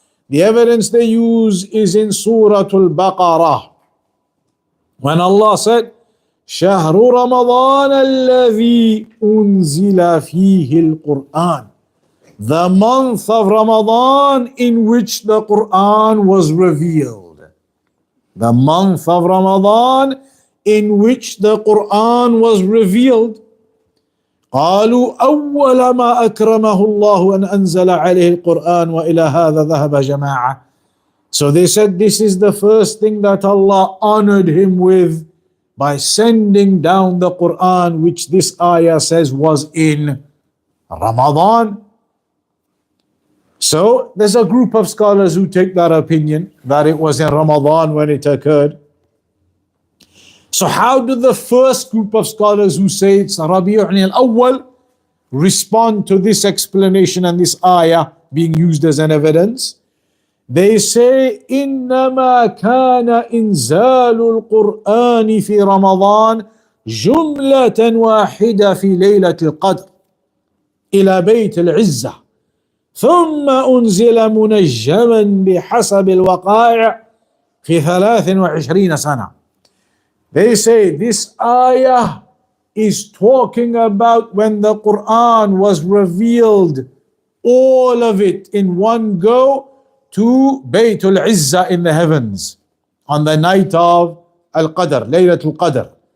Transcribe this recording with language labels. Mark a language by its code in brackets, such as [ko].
[en] The evidence they use is in Surah Al-Baqarah, when Allah said, [ar] شهر رمضان الذي أنزل فيه القرآن. [en] The month of Ramadan in which the Quran was revealed. The month of Ramadan in which the Quran was revealed. [ar] قالوا أول ما أكرمه الله أن أنزل عليه القرآن وإلى هذا ذهب جماعة. [en] So they said this is the first thing that Allah honored him with by sending down the Quran, which this ayah says was in Ramadan. So there's a group of scholars who take that opinion that it was in Ramadan when it occurred. So how do the first group of scholars who say it's Rabi'un al-Awwal respond to this explanation and this ayah being used as an evidence? They say [ar] إنما كان إنزال القرآن في رمضان جملة واحدة في ليلة القدر إلى بيت العزة ثم أنزل منجما بحسب الوقائع في 23 سنة. [en] They say this ayah is talking about when the Quran was revealed, all of it in one go to Baytul Izzah in the heavens on the night of Al-Qadr, Laylatul Qadr.